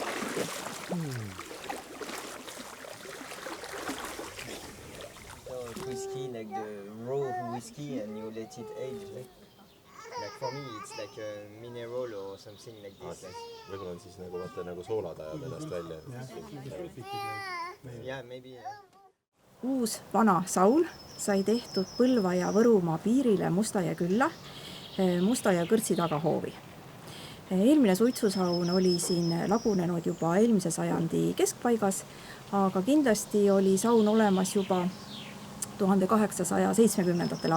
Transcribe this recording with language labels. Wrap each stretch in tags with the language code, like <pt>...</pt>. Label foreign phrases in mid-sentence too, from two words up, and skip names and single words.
<en>Kui whiskey, like the raw whiskey, and you let it age. Like for me, it's like a mineral or something like this.</en> <et>võib-olla on siis nagu vaata nagu soolad ajad ennast välja.</et> <en>Yeah, maybe.</en> <et>Uus vana saun sai tehtud Põlva ja Võrumaa piirile Mustajõe Musta ja Kõrtsi tagahoovi. Eelmine suitsusaun oli siin lagunenud juba eelmise sajandi keskpaigas, aga kindlasti oli saun olemas juba 1870.</et>